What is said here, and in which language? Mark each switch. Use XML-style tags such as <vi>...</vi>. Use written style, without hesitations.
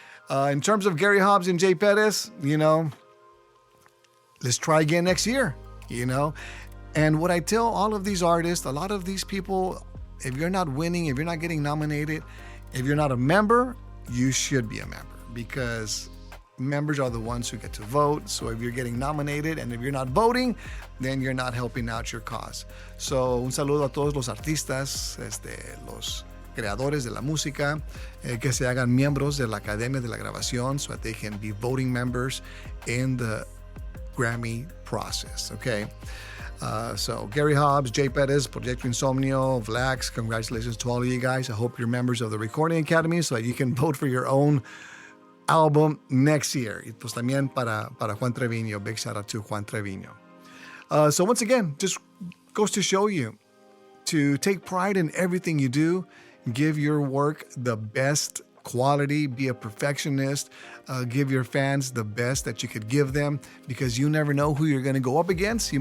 <en>In terms of Gary Hobbs and Jay Perez, let's try again next year, And what I tell all of these artists, a lot of these people, if you're not winning, if you're not getting nominated, if you're not a member, you should be a member because members are the ones who get to vote. So if you're getting nominated and if you're not voting, then you're not helping out your cause.</en> <es>So un saludo a todos los artistas, los creadores de la música, que se hagan miembros de la Academia de la Grabación</es> <en>so that they can be voting members in the Grammy process,</en> <es>okay?</es> <en>So Gary Hobbs, Jay Perez, Proyecto Insomnio, Vlax, congratulations to all of you guys. I hope you're members of the Recording Academy so that you can vote for your own album next year.</en> <es>Y pues también para Juan Treviño,</es> <en>big shout out to Juan Treviño. So once again, just goes to show you to take pride in everything you do, give your work the best quality, be a perfectionist, give your fans the best that you could give them because you never know who you're going to go up against.</en>